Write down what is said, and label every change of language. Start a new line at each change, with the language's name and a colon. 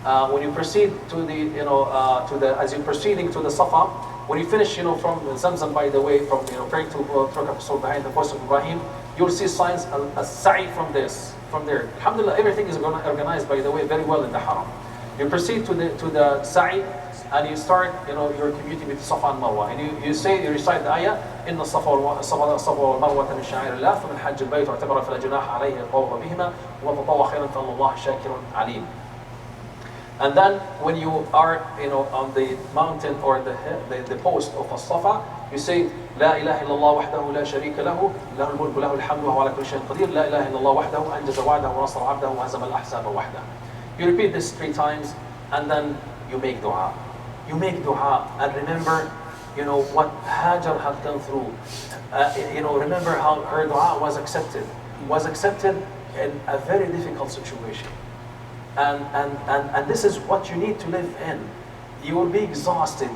English: When you proceed to the as you're proceeding to the Safa, when you finish from Zamzam, by the way, from praying to Turkah behind the post of Ibrahim, you'll see signs a sa'i from there. Alhamdulillah, everything is organized, by the way, very well in the Haram. You proceed to the sa'i and you start your community with Safa and Marwa, and you recite the ayah,
Arabic: إن الصفا والمروة من شعائر الله فمن حج البيت واعتمر فلا جناح عليه الطواف بهما ومن تطوع خيرا فإن الله شاكر عليم.
English: And then when you are on the mountain or the post of As-Safa, you say
Arabic: لا إله إلا الله وحده لا شريك له له الملك وله الحمد وهو على كل شيء قدير لا إله إلا الله وحده أنجز وعده ونصر عبده وهزم الأحزاب وحده.
English: You repeat this 3 times and then you make dua. You make dua and remember what Hajar had gone through. Remember how her dua was accepted. Was accepted in a very difficult situation. And this is what you need to live in. You will be exhausted.